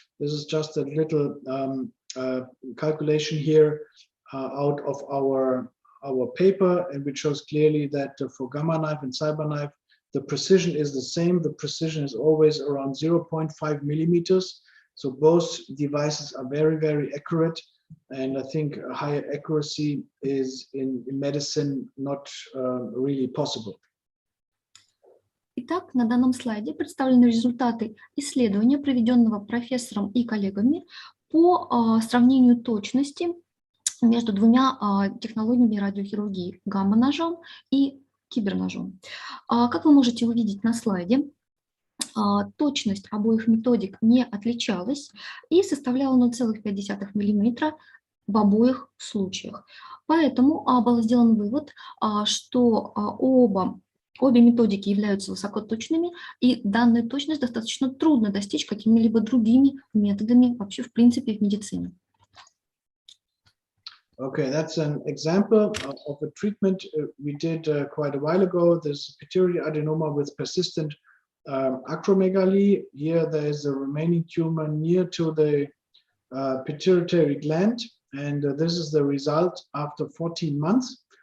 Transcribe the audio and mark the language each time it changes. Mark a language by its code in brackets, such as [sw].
[en] This is just a little calculation here out of our paper, and which shows clearly that for Gammaknife and Cyberknife, the precision is the same. The precision is always around 0.5 millimeters. So both devices are very, very accurate. And I think a higher accuracy is in medicine not really possible. [ru] Итак, на данном слайде представлены результаты исследования, проведенного профессором и коллегами по сравнению точности между двумя технологиями радиохирургии – гамма-ножом и киберножом. Как вы можете увидеть на слайде, точность обоих методик не отличалась и составляла 0,5 мм в обоих случаях. Поэтому был сделан вывод, что обе методики являются высокоточными, и данную точность достаточно трудно достичь какими-либо другими методами вообще в принципе в медицине. [en] Okay, that's an example of a treatment we did quite a while ago. There's pituitary adenoma with persistent acromegaly. Here there is a remaining tumor near to the pituitary gland, and this is the result after 14 months.